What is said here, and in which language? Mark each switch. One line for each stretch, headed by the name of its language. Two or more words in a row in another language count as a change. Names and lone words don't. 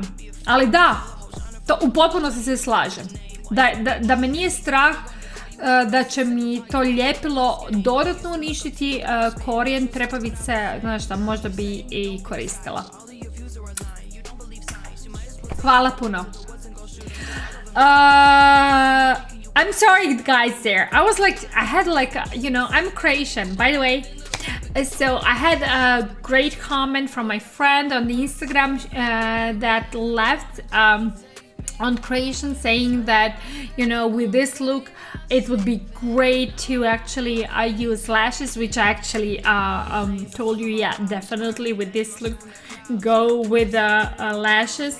Croatian: Ali da, to u potpunosti se slažem. Da me nije strah da će mi to ljepilo dodatno uništiti korijen trepavice, znaš šta, možda bi i koristila. Hvala puno.
English: I'm sorry guys there. I had I'm Croatian, by the way. So I had a great comment from my friend on the Instagram that left on Croatian saying that, with this look, it would be great to actually use lashes, which I actually told you, yeah, definitely with this look, go with lashes.